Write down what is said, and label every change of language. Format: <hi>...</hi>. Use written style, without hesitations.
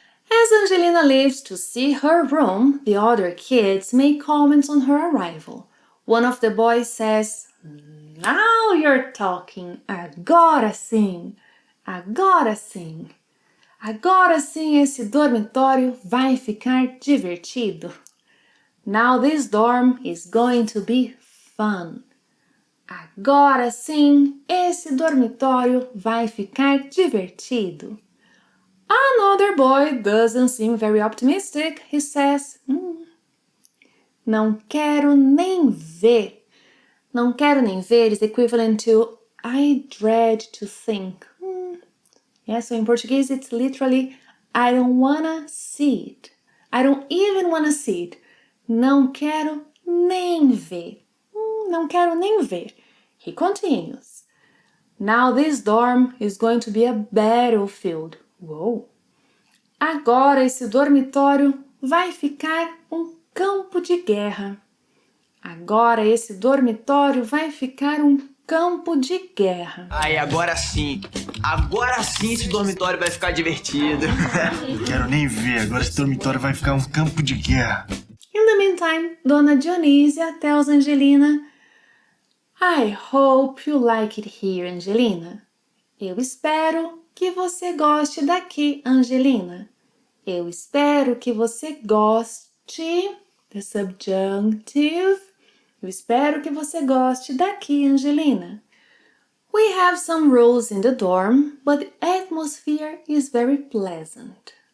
<en>As Angelina leaves to see her room, the other kids make comments on her arrival. One of the boys says, Now you're talking.</en> <pt>Agora sim. Agora sim. Agora sim esse dormitório vai ficar divertido.</pt> <en>Now this dorm is going to be fun.</en> <pt>Agora sim esse dormitório vai ficar divertido.</pt> <en>Another boy doesn't seem very optimistic. He says,</en> <pt>Não quero nem ver. Não quero nem ver</pt> <en>is equivalent to I dread to think. Yeah, so in Portuguese it's literally I don't wanna see it. I don't even wanna see it.</en> <pt>Não quero nem ver. Não quero nem ver.</pt> <en>He continues. Now this dorm is going to be a battlefield. Uou!</en> <pt>Agora esse dormitório vai ficar um campo de guerra. Agora esse dormitório vai ficar um campo de guerra. Aí, agora sim esse dormitório vai ficar divertido. Não quero nem ver, agora esse dormitório vai ficar um campo de guerra.</pt> <en>In the meantime, Dona Dionísia tells Angelina, I hope you like it here, Angelina.</en> <pt>Eu espero que você goste daqui, Angelina. Eu espero que você goste,</pt> <en>the subjunctive.</en> <pt>Eu espero que você goste daqui, Angelina.</pt> <en>We have some rules in the dorm, but the atmosphere is very pleasant.</en>